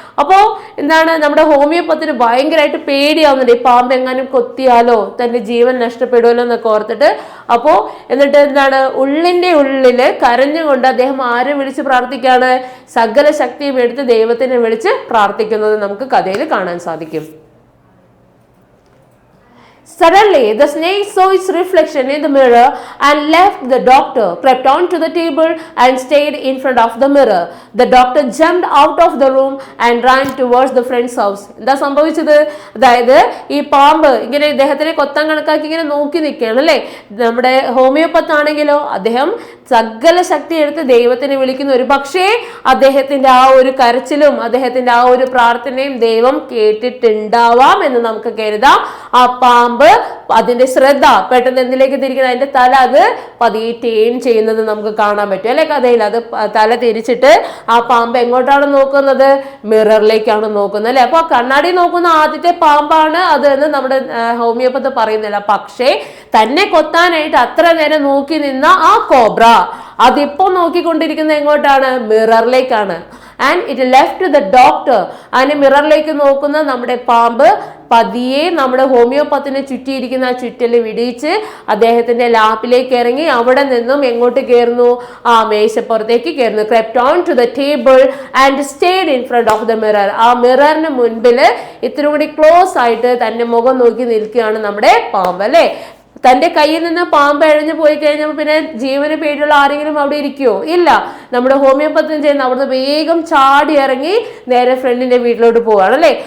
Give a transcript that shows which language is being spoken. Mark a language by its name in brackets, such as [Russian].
[Malayalam] അപ്പോ എന്താണ് നമ്മുടെ ഹോമിയോപ്പത്തിന് ഭയങ്കരമായിട്ട് പേടിയാവുന്നുണ്ട്, ഈ പാമ്പ് എങ്ങാനും കൊത്തിയാലോ തന്റെ ജീവൻ നഷ്ടപ്പെടുമല്ലോ എന്നൊക്കെ ഓർത്തിട്ട്. അപ്പോ എന്നിട്ട് എന്താണ് ഉള്ളിന്റെ ഉള്ളില് കരഞ്ഞുകൊണ്ട് അദ്ദേഹം ആരെ വിളിച്ച് പ്രാർത്ഥിക്കാണ്? സകല ശക്തിയും എടുത്ത് ദൈവത്തിനെ വിളിച്ച് പ്രാർത്ഥിക്കുന്നത് നമുക്ക് കഥയിൽ കാണാൻ സാധിക്കും. [English] Suddenly, the snake saw its reflection in the mirror and left the doctor, crept onto the table and stayed in front of the mirror. The doctor jumped out of the room and ran towards the friend's house. [Malayalam] എന്താ സംഭവിച്ചത്? അതായത് ഈ പാമ്പ് ഇങ്ങനെ ഇദ്ദേഹത്തിനെ കൊത്താൻ കണക്കാക്കി ഇങ്ങനെ നോക്കി നിൽക്കുകയാണ് അല്ലെ. നമ്മുടെ ഹോമിയോപ്പത്ത് ആണെങ്കിലോ അദ്ദേഹം സകല ശക്തി എടുത്ത് ദൈവത്തിനെ വിളിക്കുന്നു. ഒരു പക്ഷേ അദ്ദേഹത്തിന്റെ ആ ഒരു കരച്ചിലും അദ്ദേഹത്തിന്റെ ആ ഒരു പ്രാർത്ഥനയും ദൈവം കേട്ടിട്ടുണ്ടാവാം എന്ന് നമുക്ക് കരുതാം. ആ പാമ്പ് അതിന്റെ ശ്രദ്ധ പെട്ടെന്ന് എന്തിലേക്ക് തിരിക്കുന്നത്? അതിന്റെ തല അത് പതിയെ ടേൺ ചെയ്യുന്നത് നമുക്ക് കാണാൻ പറ്റും അല്ലെ കഥയിൽ. അത് തല തിരിച്ചിട്ട് ആ പാമ്പ് എങ്ങോട്ടാണ് നോക്കുന്നത്? മിററിലേക്കാണ് നോക്കുന്നത് അല്ലെ. അപ്പൊ കണ്ണാടി നോക്കുന്ന ആദ്യത്തെ പാമ്പാണ് അത് എന്ന് നമ്മുടെ ഹോമിയോപ്പത്ത് പറയുന്നില്ല. പക്ഷേ തന്നെ കൊത്താനായിട്ട് അത്ര നേരം നോക്കി നിന്ന ആ കോബ്ര അതിപ്പോ നോക്കിക്കൊണ്ടിരിക്കുന്നത് എങ്ങോട്ടാണ്? മിററിലേക്കാണ്. [English] And it left the doctor. [Malayalam] അതിന് മിററിലേക്ക് നോക്കുന്ന നമ്മുടെ പാമ്പ് പതിയെ നമ്മുടെ ഹോമിയോപ്പത്തിനെ ചുറ്റിയിരിക്കുന്ന ആ ചുറ്റല് വിടിയിച്ച് അദ്ദേഹത്തിന്റെ ലാപ്പിലേക്ക് ഇറങ്ങി അവിടെ നിന്നും എങ്ങോട്ട് കയറുന്നു? ആ മേശപ്പുറത്തേക്ക് കയറുന്നു. [English] crept on to the table and stayed in front of the mirror. [Malayalam] ആ മിററിന് മുൻപില് ഇത്തിരി കൂടി ക്ലോസ് ആയിട്ട് തന്നെ മുഖം നോക്കി നിൽക്കുകയാണ് നമ്മുടെ പാമ്പ് അല്ലെ. തന്റെ കയ്യിൽ നിന്ന് പാമ്പ് എഴഞ്ഞു പോയി കഴിഞ്ഞപ്പോൾ പിന്നെ ജീവന് പേടിയുള്ള ആരെങ്കിലും അവിടെ ഇരിക്കുവോ? ഇല്ല. നമ്മുടെ ഹോമിയോപ്പത്തിന് ചെയ്യുന്ന അവിടുന്ന് വേഗം ചാടി ഇറങ്ങി നേരെ ഫ്രണ്ടിന്റെ വീട്ടിലോട്ട് പോവാണ് അല്ലെ.